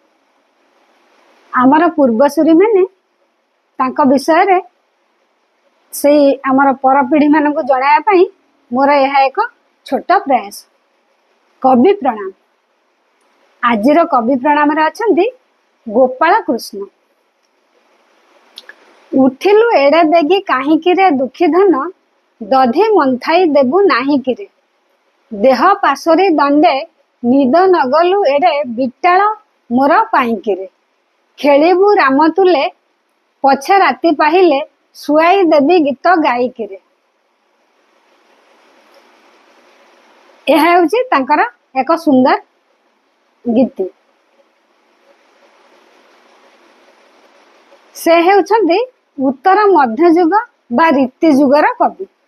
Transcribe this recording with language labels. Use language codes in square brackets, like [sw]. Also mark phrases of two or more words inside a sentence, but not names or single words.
[or] ଆମର ପୂର୍ବସୂରୀ ମାନେ ତାଙ୍କ ବିଷୟ ରେ ସେ ଆମର ପରପିଢ଼ି ମାନଙ୍କୁ ଜଣାଇବା ପାଇଁ ମୋର ଏହା ଏକ ଛୋଟ ପ୍ରୟାସ। କବି ପ୍ରଣାମ। ଆଜିର କବି ପ୍ରଣାମ ରେ ଅଛନ୍ତି ଗୋପାଳ କୃଷ୍ଣ। ଉଠିଲୁ ଏଡ଼େ ବେଗି କାହିଁକି ରେ ଦୁଖୀ ଧନ, ଦଧି ମନ୍ଥାଇ ଦେବୁ ନାହିଁ କିରେ। ଦେହ ପାସୋରି ଦଣ୍ଡେ ନିଦ ନଗଲୁ ଏଡ଼େ ବିଟାଳ ମୋର ପାଇଁକିରେ। ଖେଳିବୁ ରାମ ତୁଲେ ପଛେ ରାତି ପାହିଲେ, ସୁଆଇ ଦେବି ଗୀତ ଗାଇକିରେ। ଏହା ହେଉଛି ତାଙ୍କର ଏକ ସୁନ୍ଦର ଗୀତି। ସେ ହେଉଛନ୍ତି ଉତ୍ତର ମଧ୍ୟଯୁଗ ବା ରୀତି ଯୁଗର କବି।